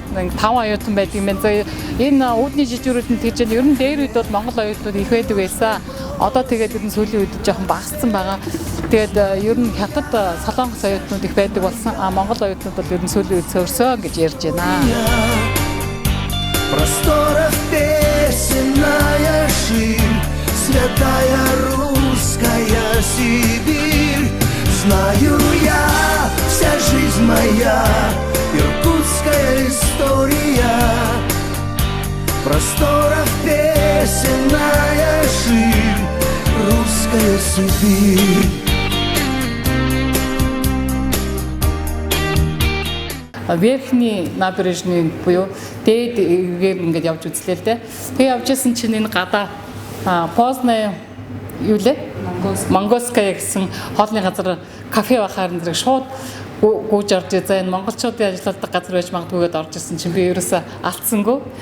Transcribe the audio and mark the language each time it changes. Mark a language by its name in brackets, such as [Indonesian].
[Mongolian] Нэг 5 оюутан байдаг юм байна. За энэ үүдний жижигрүүд нь тэгж ер нь дээр үед бол Монгол оюутнууд их байдаг байсан. Одоо тэгээд ер нь сүүлийн үед жоохон багассан байгаа. Тэгээд ер нь хятад солонгос оюутнууд их байдаг болсон. Монгол оюутнууд бол ер нь сүүлийн үед цөөрсөн гэж ярьж байна. [Russian] Просторов песенная ширь, святая русская Сибирь. Знаю я, вся жизнь моя, иркутская история. Просторов песенная ширь, русская Сибирь. Верхний набережный [Mongolian] буюу дээд эгээр ингээд явж үзлээ л дээ. Тэгээ явж исэн чинь энэ гадаа Познай юу лээ? Монгольская гэсэн хоолны газар кафе бахаар нэрийг шууд гүйж орж за энэ монголчуудын ажилладаг газар байж магадгүйгээд орж исэн чинь би ерөөсөө алдсангүй.